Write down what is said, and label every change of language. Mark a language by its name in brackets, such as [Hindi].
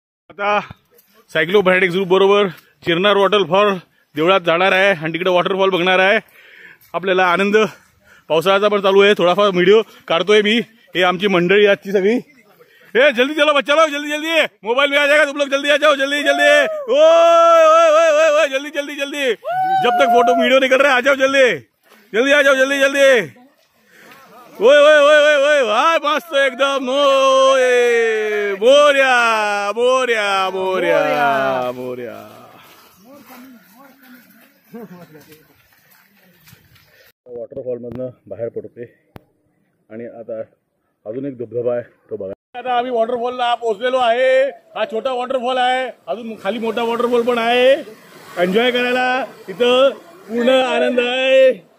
[Marathi] आता सायक्लोफॅनेटिक्स ग्रुप बरोबर चिरनार वॉटरफॉल देवळात जाणार आहे आणि तिकडे वॉटरफॉल बघणार आहे। आपल्याला आनंद, पावसाळ्याचा पण चालू आहे, थोडाफार व्हिडिओ काढतोय मी। हे आमची मंडळी आजची सगळी। [Hindi] ए जल्दी चलो बच्चा लोग, जल्दी जल्दी, मोबाइल में आ जाएगा तुम लोग, जल्दी आ जाओ, जल्दी जल्दी। ओए ओए ओए ओए ओए, जल्दी जल्दी जल्दी, जब तक फोटो वीडियो नहीं कर रहे आ जाओ, जल्दी जल्दी आ जाओ, जल्दी जल्दी। ओए ओए ओए ओए ओए, [Marathi] हाय मस्त एकदम। ओए मोर्या मोर्या मोर्या मोर्या। वॉटरफॉल मधनं बाहेर पडते आणि आता अजून एक धबधबा आहे तो बघा। आता आम्ही वॉटरफॉलला पोहोचलेलो आहे। हा छोटा वॉटरफॉल आहे, अजून खाली मोठा वॉटरफॉल पण आहे। एन्जॉय करायला इथं पूर्ण आनंद आहे।